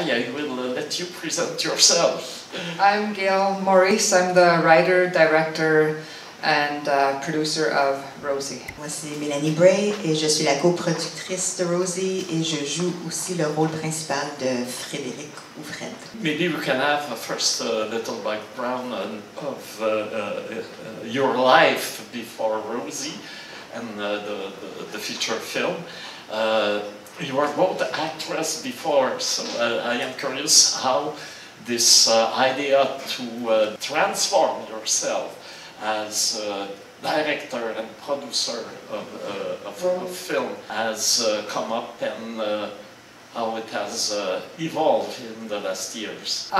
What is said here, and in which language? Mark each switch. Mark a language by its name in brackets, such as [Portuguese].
[English] I will let you present yourself. I'm Gail Maurice. I'm the writer, director, and producer of ROSIE. [French] Moi, c'est Mélanie Bray et je suis la coproductrice de ROSIE et je joue aussi le rôle principal de Frédéric ou Fred. [English] Maybe we can have first a little background of your life before ROSIE and the feature film. You were both actress before, so I am curious how this idea to transform yourself as director and producer of film has come up and how it has evolved in the last years.